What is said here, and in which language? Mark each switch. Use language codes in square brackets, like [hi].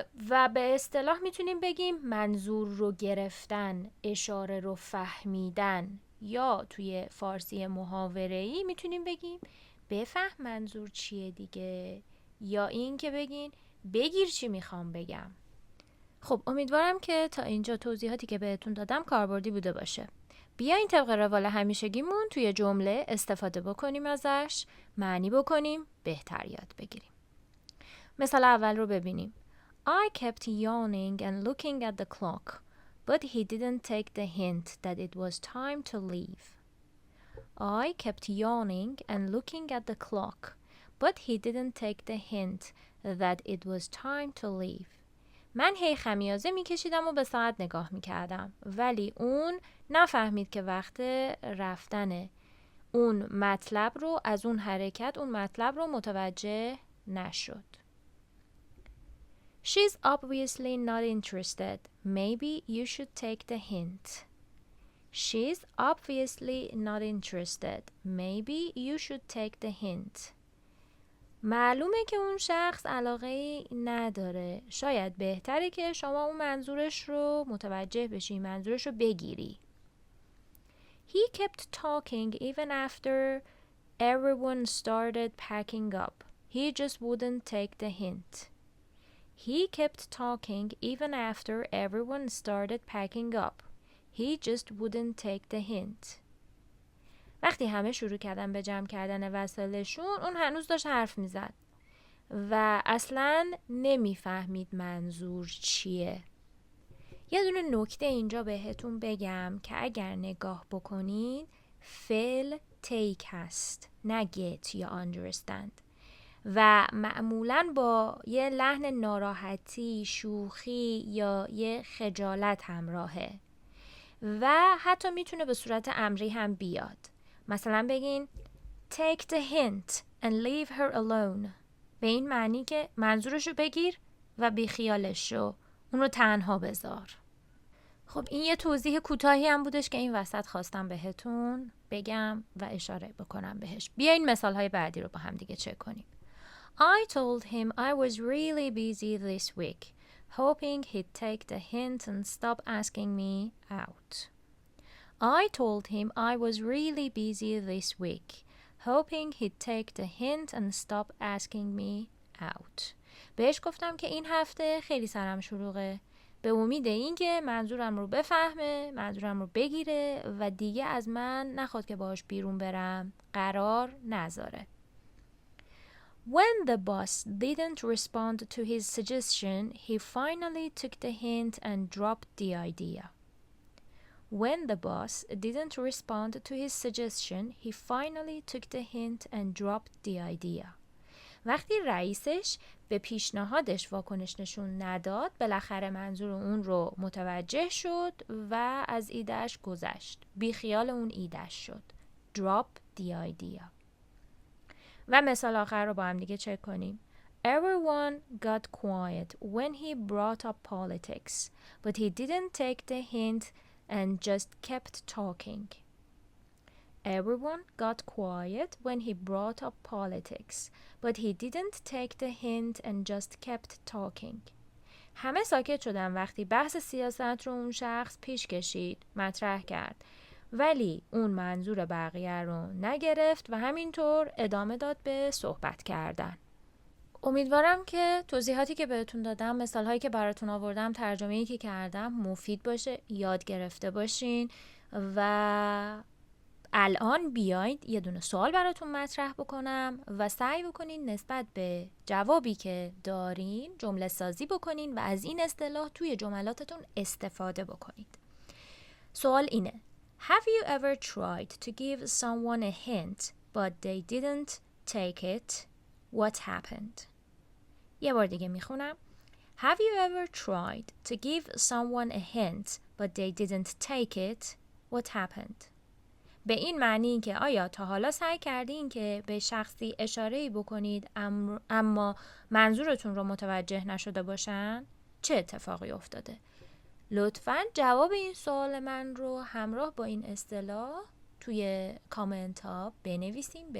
[fa] و به اصطلاح میتونیم بگیم منظور رو گرفتن، اشاره رو فهمیدن، یا توی فارسی محاوره‌ای میتونیم بگیم بفهم منظور چیه دیگه، یا این که بگین بگیر چی میخوام بگم. خب امیدوارم که تا اینجا توضیحاتی که بهتون دادم کاربردی بوده باشه. بیاین طبق روال همیشگیمون توی جمله استفاده بکنیم ازش، معنی بکنیم، بهتر یاد بگیریم. مثال اول رو ببینیم. [en] I kept yawning and looking at the clock, but he didn't take the hint that it was time to leave. I kept yawning and looking at the clock, but he didn't take the hint that it was time to leave. [fa] من هی خمیازه میکشیدم و به ساعت نگاه میکردم، ولی اون نفهمید که وقت رفتنه. اون مطلب رو از اون حرکت اون مطلب رو متوجه نشد. [en] She's obviously not interested. Maybe you should take the hint. She's obviously not interested. Maybe you should take the hint. [fa] معلومه که اون شخص علاقه نداره. شاید بهتره که شما اون منظورش رو متوجه بشی، منظورش رو بگیری. [en] He kept talking even after everyone started packing up. He just wouldn't take the hint. He kept talking even after everyone started packing up. He just wouldn't take the hint. [fa] وقتی همه شروع کردن به جمع کردن وسایلشون، اون هنوز داشت حرف میزد و اصلاً نمیفهمید منظور چیه. یه دونه نکته اینجا بهتون بگم که اگر نگاه بکنین فعل take هست، نه get یا understand، و معمولاً با یه لحن ناراحتی، شوخی یا یه خجالت همراهه و حتی میتونه به صورت امری هم بیاد. مثلا بگین [en] take the hint and leave her alone، [fa] به این معنی که منظورشو بگیر و بیخیالش شو، اون رو تنها بذار. خب این یه توضیح کوتاهی هم بودش که این وسط خواستم بهتون بگم و اشاره بکنم بهش. بیاین مثالهای بعدی رو با هم دیگه چک کنیم. [en] I told him I was really busy this week, hoping he'd take the hint and stop asking me out. I told him I was really busy this week, hoping he'd take the hint and stop asking me out. [fa] بهش گفتم که این هفته خیلی سرم شلوغه، به امید این که منظورم رو بفهمه، منظورم رو بگیره و دیگه از من نخواد که باهاش بیرون برم، قرار نذاره. [en] When the boss didn't respond to his suggestion, he finally took the hint and dropped the idea. When the boss didn't respond to his suggestion, he finally took the hint and dropped the idea. [fa] وقتی رئیسش به پیشنهادش واکنش نشون نداد، بالاخره منظور اون رو متوجه شد و از ایدهش گذشت. بیخیال اون ایدهش شد. [en] Drop the idea. [fa] و مثال آخر رو با هم دیگه چک کنیم. [en] Everyone got quiet when he brought up politics, but he didn't take the hint and just kept talking. Everyone got quiet when he brought up politics, but he didn't take the hint and just kept talking. [fa] همه ساکت شدن وقتی بحث سیاست رو اون شخص پیش کشید، مطرح کرد، ولی اون منظور بقیه رو نگرفت و همینطور ادامه داد به صحبت کردن. امیدوارم که توضیحاتی که بهتون دادم، مثالهایی که براتون آوردم، ترجمه‌ای که کردم مفید باشه، یاد گرفته باشین و الان بیاید یه دونه سوال براتون مطرح بکنم و سعی بکنین نسبت به جوابی که دارین جمله سازی بکنین و از این اصطلاح توی جملاتتون استفاده بکنید. سوال اینه: [en] Have you ever tried to give someone a hint but they didn't take it? What happened? [fa] یه بار دیگه میخونم. [en] Have you ever tried to give someone a hint but they didn't take it? What happened? [fa] به این معنی که آیا تا حالا سعی کردین که به شخصی اشاره‌ای بکنید اما منظورتون رو متوجه نشده باشن؟ چه اتفاقی افتاده؟ لطفاً جواب این سوال من رو همراه با این اصطلاح توی کامنت ها بنویسین.